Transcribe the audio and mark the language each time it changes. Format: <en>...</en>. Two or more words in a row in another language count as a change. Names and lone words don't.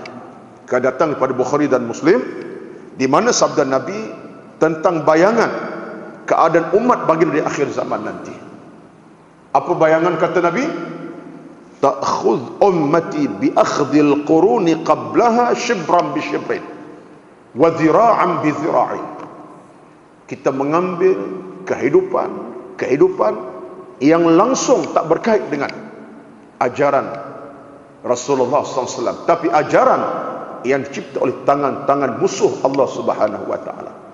<ms>Datang daripada Bukhari dan Muslim, di mana sabda Nabi tentang bayangan keadaan umat baginda di akhir zaman nanti. Apa bayangan kata Nabi?</ms> <ar>تأخذ أمتي بأخذ القرون قبلها شبرا بشبر وذراعا بذراع.</ar> <ms>Kita mengambil kehidupan yang langsung tak berkait dengan ajaran Rasulullah SAW, tapi ajaran yang dicipta oleh tangan-tangan musuh Allah</ms> <ar>سبحانه وتعالى.</ar>